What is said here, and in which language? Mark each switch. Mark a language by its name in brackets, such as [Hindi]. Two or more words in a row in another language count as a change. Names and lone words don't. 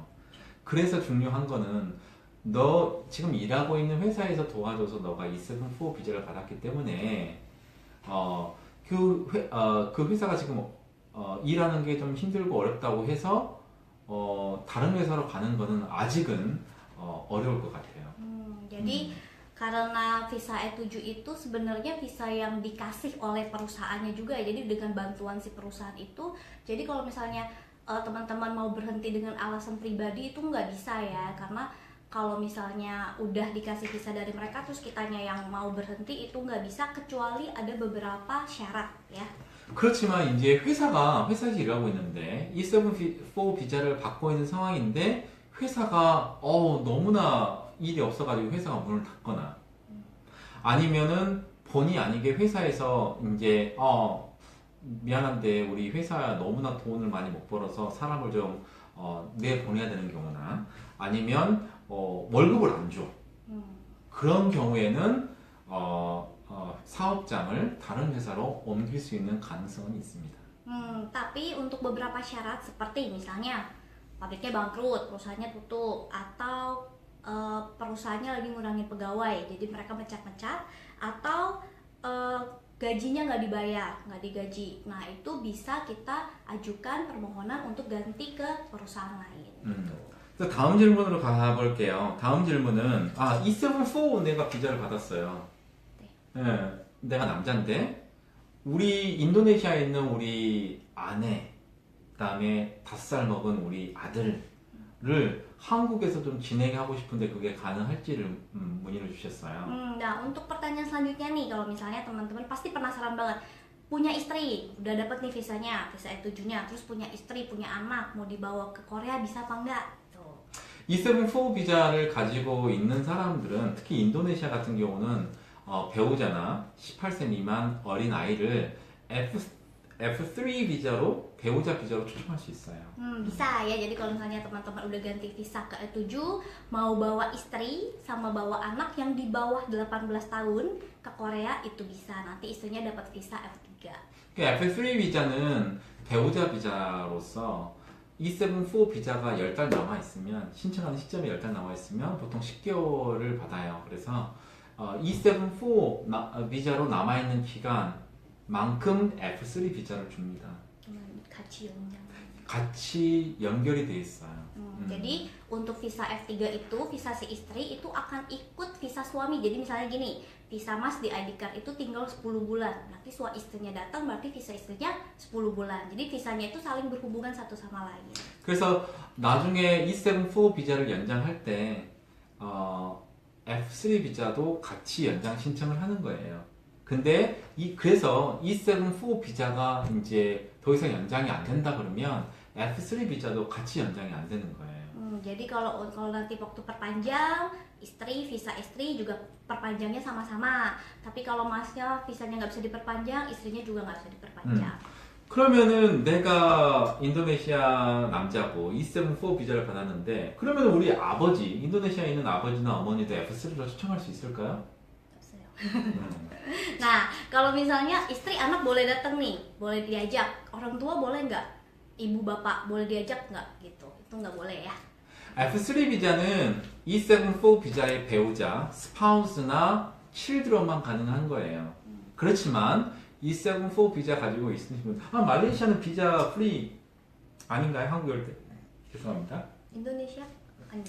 [Korean] 그래서 중요한 거는 너 지금 일하고 있는 회사에서 도와줘서 너가 E7-4 비자를 받았기 때문에 그 회사가 지금 일하는 게 좀 힘들고 어렵다고 해서 다른 회사로 가는 거는 아직은 어려울 것 같아요. [Indonesian] Jadi karena visa E7 itu sebenarnya visa yang dikasih oleh perusahaannya juga ya. Jadi dengan bantuan si perusahaan itu. Jadi kalau misalnya teman-teman mau berhenti dengan alasan pribadi itu nggak bisa ya. Karena kalau misalnya udah dikasih visa dari mereka terus kitanya yang mau berhenti itu nggak bisa kecuali ada beberapa syarat ya. [Korean] 그렇지만 이제 회사에서 일하고 있는데 E7-4 비자를 받고 있는 상황인데 회사가 너무나 일이 없어가지고 회사가 문을 닫거나 아니면은 본의 아니게 회사에서 이제 미안한데 우리 회사 너무나 돈을 많이 못 벌어서 사람을 좀 내보내야 되는 경우나 아니면 월급을 안 줘. 그런 경우에는 사업장을 다른 회사로 옮길 수 있는 가능성은 있습니다. [Indonesian] Tapi untuk beberapa syarat seperti misalnya pabriknya bangkrut, perusahaannya tutup, atau perusahaannya lagi ngurangin pegawai, jadi mereka mecat-mecat, atau gajinya nggak dibayar, nggak digaji. Nah itu bisa kita ajukan permohonan untuk ganti ke perusahaan lain. [Korean] 그래서 다음 질문으로 가볼게요. 다음 질문은 E7-4 내가 비자를 받았어요. 네, 내가 남자인데 우리 인도네시아에 있는 우리 아내 그다음에 5살 먹은 우리 아들을 한국에서 좀 진행하고 싶은데 그게 가능할지를 문의를 주셨어요. [Indonesian] Nah untuk pertanyaan selanjutnya nih, kalau misalnya teman-teman pasti penasaran banget, punya istri, udah dapet nih visanya, visa E7-nya, terus punya istri, punya anak, mau dibawa ke Korea bisa apa enggak? [Korean] E7-4 비자를 가지고 있는 사람들은 특히 인도네시아 같은 경우는 배우자나 18세 미만 어린 아이를 F3 비자로 배우자 비자로 초청할 수 있어요. [Indonesian] Bisa ya, jadi kalau misalnya teman-teman udah ganti visa ke E7, mau bawa istri sama bawa anak yang di bawah 18 tahun ke Korea itu bisa, nanti istrinya dapat visa F3. [Korean] F3 비자는 배우자 비자로서 E7-4 비자가 10달 남아있으면 신청하는 시점에 10달 남아있으면 보통 10개월을 받아요. 그래서 E7-4 비자로 남아있는 기간만큼 F3 비자를 줍니다. 같이 연결이 돼 있어요. [Indonesian] Jadi untuk visa F3 itu, visa si istri itu akan ikut visa suami. Jadi misalnya gini, visa mas di ID card itu tinggal 10 bulan. Nanti istrinya datang berarti visa istrinya 10 bulan. Jadi visanya itu saling berhubungan satu sama lain. [Korean] 그래서 나중에 E7-4 비자를 연장할 때 F3 비자도 같이 연장 신청을 하는 거예요. 근데 그래서 E7-4 비자가 이제 더 이상 연장이 안 된다 그러면 F3 비자도 같이 연장이 안 되는 거예요. [Indonesian] Jadi kalau nanti waktu perpanjang, visa istri juga perpanjangnya sama-sama. Tapi kalau masnya visanya nggak bisa diperpanjang, istrinya juga nggak bisa diperpanjang. [Korean] 그러면은 내가 인도네시아 남자고 E74 비자를 받았는데 그러면 우리 아버지, 인도네시아에 있는 아버지나 어머니도 F3로 초청할 수 있을까요? 없어요. 음. [Indonesian] Nah, kalau misalnya istri anak boleh datang nih, boleh diajak. Orang tua boleh nggak? Ibu bapak boleh diajak nggak? Gitu. Itu nggak boleh ya. [Korean] F3 비자는 E74 비자의 배우자, 스파우스나 칠드런만 가능한 거예요. 그렇지만 E74 비자 가지고 있으신 분, 말레이시아는 [English] visa free [Korean] 아닌가요? 한국에 올 때? 죄송합니다. Indonesia? 아니요.